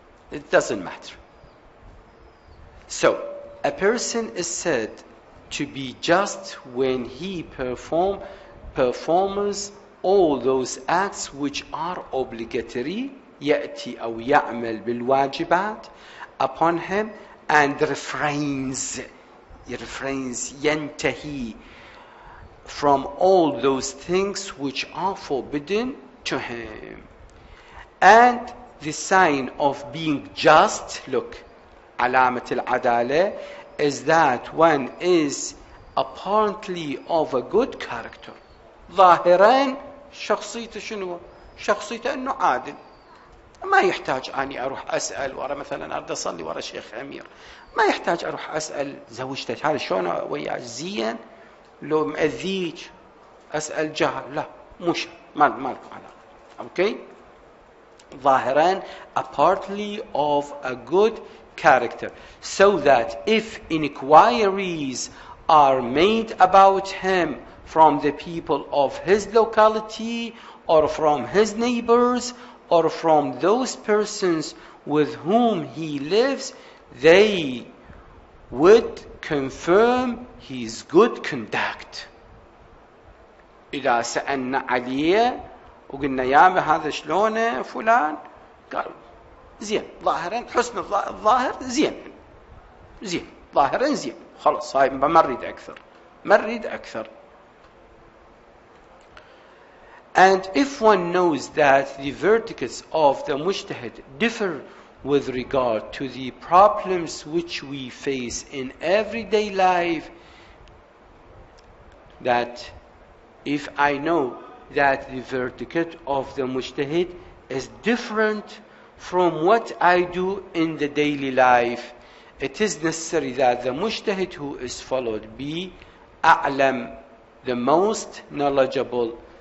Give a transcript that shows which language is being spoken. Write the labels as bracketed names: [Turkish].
[English] It doesn't matter. So, a person is said to be just when he performs all those acts which are obligatory, [Arabic] يأتي أو يعمل بالواجبات [English] upon him, and refrains, ينتهي from all those things which are forbidden to him. And the sign of being just, look, [Arabic] علامة العدالة, [English] is that one is apparently of a good character. [Arabic] ظاهرا شخصيته شنو؟ شخصيته انه عادل. ما يحتاج اني اروح اسال ورا، مثلا اريد اصلي ورا شيخ امير، ما يحتاج اروح اسال زوجتك هذا شلون وياك، زين لو مأذيك، اسال جهل، لا مش ما لكم علاقه. اوكي؟ ظاهرا [English] apparently of a good character, so that if inquiries are made about him from the people of his locality or from his neighbors or from those persons with whom he lives, they would confirm his good conduct. [Arabic] إذا سألنا عليه وقلنا يا هذا شلونه فلان، قال زين، ظاهرا حسن الظاهر زين ظاهرا زين، خلاص هاي ما نريد أكثر. [English] And if one knows that the verdicts of the mujtahid differ with regard to the problems which we face in everyday life, that if I know that the verdict of the mujtahid is different from what I do in the daily life, it is necessary that the mujtahid who is followed be a'lam, the most knowledgeable.